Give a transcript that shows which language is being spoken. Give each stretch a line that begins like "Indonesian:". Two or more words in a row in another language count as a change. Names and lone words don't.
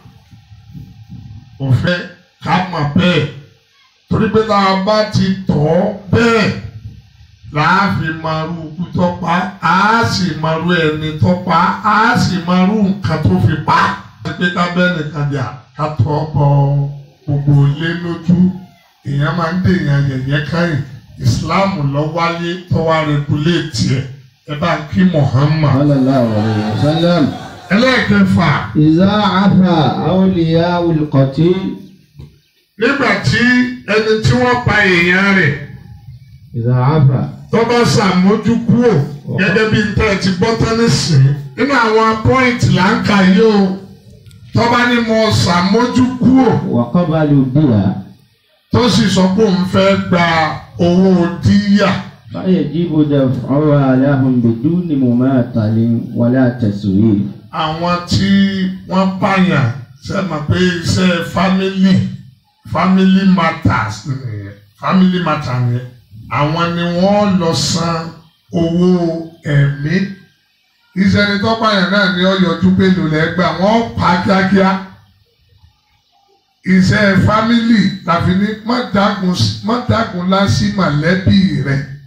Yoruba: Kò fẹ́ ká mọ̀ bẹ́ẹ̀ torí pé tá a bá ti tọ̀ ọ́ bẹ́ẹ̀ láàfin marú ikú tó pa á sì marú ẹni tó pa á sì marú nǹkan tó fi pa. Pé ká bẹ́ẹ̀ nìkan jà ká tọ́ bọ gbogbo ilé lójú èèyàn máa ń dèèyàn yẹ̀yẹ́ káyìn. Ìsìláàmù lọ wáyé tó wá rẹguléètì ẹ̀. Ẹ bá kí Muhammad.
Arabic: صلى الله عليه وسلم.
Yoruba: Ẹlẹ́ẹ̀kẹfà.
Arabic: إذا عفا أولياء القتيل.
Yoruba: Nígbà tí ẹni tí wọ́n pa èèyàn rẹ̀.
Arabic: إذا عفا.
Yoruba: Tó bá ṣàmójúkúrò gẹ́gẹ́ bí n tẹ́ ti gbọ́ tán nísìnyí. Nínú àwọn pọ́ìntì là ń kà yìí o. Tó bá ní mo ṣàmójúkúrò.
Arabic: وقبلوا بها.
Yoruba: Tó sì sọ pé òun fẹ́ gba owó díyà.
Arabic: فيجب دفعها لهم بدون مماطل ولا تسويف.
Yoruba: Àwọn tí wọ́n pààyàn ṣe mọ̀ pé iṣẹ́
English: family matters
Yoruba: nìyẹn.
English: Family matter nìyẹn.
Yoruba: Àwọn ni wọ́n lọ san owó ẹ̀mí. Iṣẹ́ ni tó pààyàn náà ni ó yọjú pé lò lẹ́gbàá wọ́n pa kíákíá. iṣẹ́ fámìlì tàbí ní má dágun lásì mọ̀lẹ́bí rẹ̀.